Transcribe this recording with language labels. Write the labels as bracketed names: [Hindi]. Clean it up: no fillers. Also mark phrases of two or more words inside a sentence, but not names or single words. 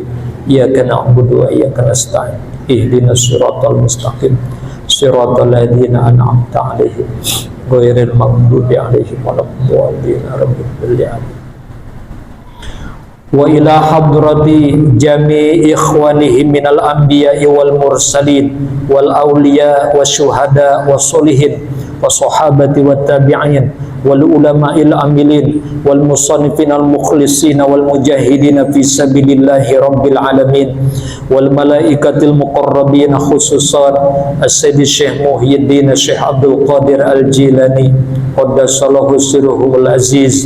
[Arabic] إياك نعبد وإياك نستعين. اهدنا الصراط المستقيم، صراط الذين أنعمت عليهم غير المغضوب عليهم ولا الضالين. وإلى حضرة جميع إخوانه من الأنبياء والمرسلين والأولياء والشهداء والصالحين والصحابة والتابعين والعلماء العاملين والمصنفين المخلصين والمجاهدين في سبيل الله رب العالمين والملائكة المقربين خصوصا السيد الشيخ محيي الدين الشيخ عبد القادر الجيلاني قدس الله سره العزيز.